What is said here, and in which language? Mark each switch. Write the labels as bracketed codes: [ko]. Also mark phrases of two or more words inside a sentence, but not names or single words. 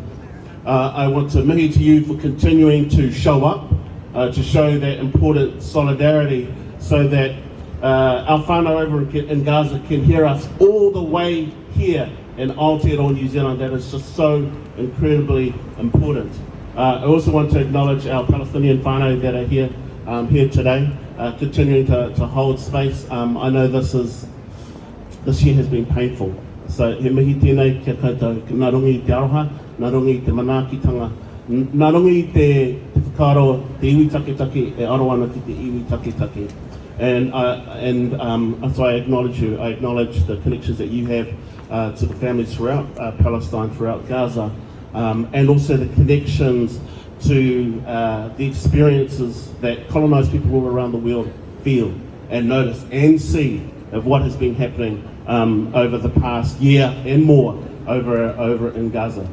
[en] I want to mihi to you for continuing to show up, to show that important solidarity, so that our whānau over in Gaza can hear us all the way here in Aotearoa, New Zealand. That is just so incredibly important. I also want to acknowledge our Palestinian whānau that are here today, continuing to hold space. I know this year has been painful. [mi] So he mihi tēnei kia koutou, nā rongi te aroha, nā rongi te manaakitanga, nā rongi te whakaaro, te iwi taketake, e aro ana ki te iwi taketake. [en] And so I acknowledge you. I acknowledge the connections that you have to the families throughout Palestine, throughout Gaza, and also the connections to the experiences that colonised people all around the world feel and notice and see of what has been happening over the past year and more over in Gaza.